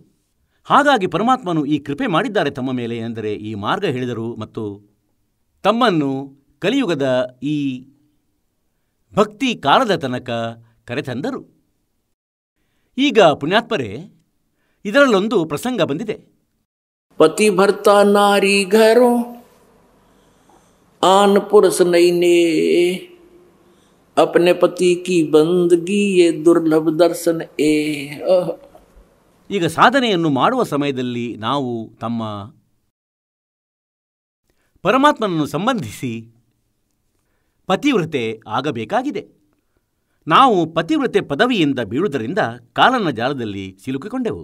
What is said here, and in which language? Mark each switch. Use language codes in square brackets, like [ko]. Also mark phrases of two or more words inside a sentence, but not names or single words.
[kn] ಹಾಗಾಗಿ ಪರಮಾತ್ಮನು ಈ ಕೃಪೆ ಮಾಡಿದ್ದಾರೆ ತಮ್ಮ ಮೇಲೆ. ಎಂದರೆ ಈ ಮಾರ್ಗ ಹೇಳಿದರು ಮತ್ತು ತಮ್ಮನ್ನು ಕಲಿಯುಗದ ಈ ಭಕ್ತಿ ಕಾಲದ ತನಕ ಕರೆತಂದರು. ಈಗ ಪುಣ್ಯಾತ್ಮರೇ, ಇದರಲ್ಲೊಂದು ಪ್ರಸಂಗ ಬಂದಿದೆ. [hi] पति भर्ता नारी घरो आन पुरुष नैने अपने पति की बंदगी ये दुर्लभ दर्शन ए. [kn] ಈಗ ಸಾಧನೆಯನ್ನು ಮಾಡುವ ಸಮಯದಲ್ಲಿ ನಾವು ತಮ್ಮ ಪರಮಾತ್ಮನನ್ನು ಸಂಬಂಧಿಸಿ ಪತಿವ್ರತೆ ಆಗಬೇಕಾಗಿದೆ. ನಾವು ಪತಿವ್ರತೆ ಪದವಿಯಿಂದ ಬೀಳುವುದರಿಂದ ಕಾಲನ ಜಾಲದಲ್ಲಿ ಸಿಲುಕಿಕೊಂಡೆವು.